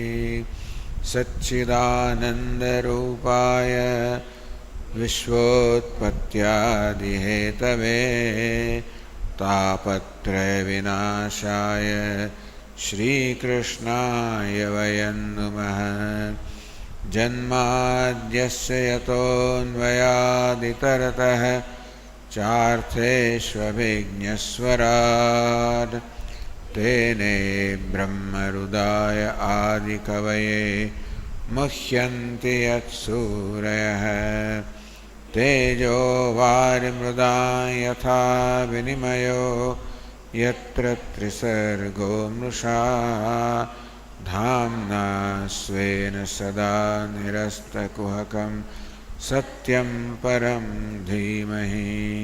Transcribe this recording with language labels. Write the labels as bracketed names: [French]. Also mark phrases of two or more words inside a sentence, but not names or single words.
[Sanskrit] સચ્ચિદાનંદરૂપાય વિશ્વોત્પત્યાદિહેતવે તાપત્રય વિનાશાય શ્રીકૃષ્ણાય વયં નમઃ. જન્માદ્યસ્ય યતોન્વયાદિતરતઃ ચાર્થેષ્વभिज्ञस्वराट् तेने ब्रह्महृदाय आदिकवये मुह्यन्ति यत्सूरयः. तेजो वारिमृदा यथा विनिमयो यत्र त्रिसर्गो मृषा धाम्ना स्वेन सदा निरस्तकुहकं सत्यं परं धीमहि